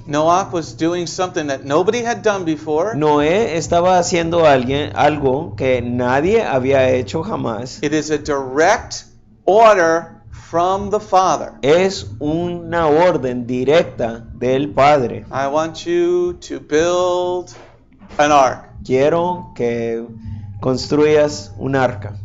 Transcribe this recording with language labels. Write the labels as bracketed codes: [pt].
[en] Noach was doing something that nobody had done before. [es] Noé estaba haciendo algo que nadie había hecho jamás. [en] It is a direct order from the Father. [es] Es una orden directa del Padre. [en] I want you to build an ark. [es] Quiero que construyas un arca.